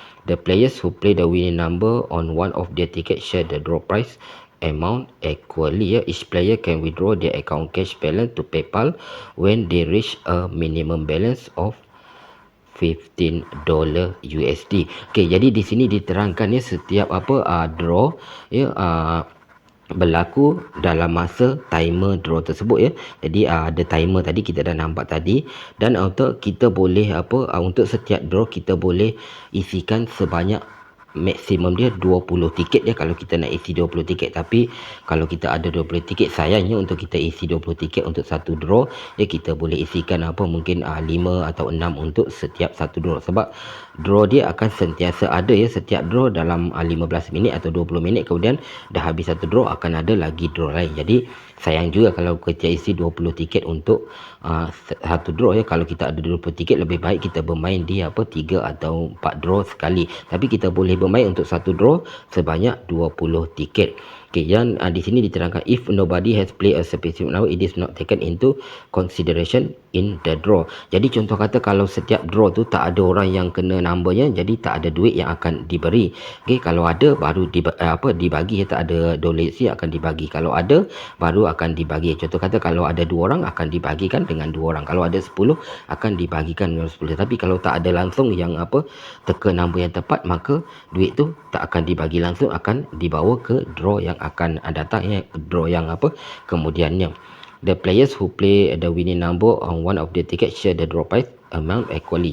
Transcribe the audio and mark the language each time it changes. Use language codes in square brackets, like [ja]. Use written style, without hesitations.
[en] The players who play the winning number on one of their tickets share the draw prize amount equally. Each player can withdraw their account cash balance to PayPal when they reach a minimum balance of $15 USD. [ms] Okey, jadi di sini diterangkan ya setiap draw ya, berlaku dalam masa timer draw tersebut ya. Jadi ada timer tadi kita dah nampak tadi, dan untuk kita boleh untuk setiap draw kita boleh isikan sebanyak maksimum dia 20 tiket ya kalau kita nak isi 20 tiket. Tapi kalau kita ada 20 tiket, sayangnya untuk kita isi 20 tiket untuk satu draw ya, kita boleh isikan mungkin 5 atau 6 untuk setiap satu draw, sebab draw dia akan sentiasa ada ya. Setiap draw dalam 15 minit atau 20 minit kemudian dah habis satu draw akan ada lagi draw lain. Jadi sayang juga kalau kita isi 20 tiket untuk satu draw ya. Kalau kita ada 20 tiket, lebih baik kita bermain di 3 atau 4 draw sekali. Tapi kita boleh bermain untuk satu draw sebanyak 20 tiket. Okey, yang di sini diterangkan, [en] if nobody has played a specific number, it is not taken into consideration in the draw. [ms] Jadi contoh kata kalau setiap draw tu tak ada orang yang kena numbernya, jadi tak ada duit yang akan diberi. Okey, kalau ada baru dibagi ya, tak ada donasi akan dibagi. Kalau ada baru akan dibagi. Contoh kata kalau ada 2 orang akan dibagikan dengan 2 orang. Kalau ada 10 akan dibagikan dengan 10. Tapi kalau tak ada langsung yang teka number yang tepat, maka duit tu tak akan dibagi langsung, akan dibawa ke draw yang akan datang ya, draw yang kemudiannya. [en] The players who play the winning number on one of the tickets share the draw prize amount equally.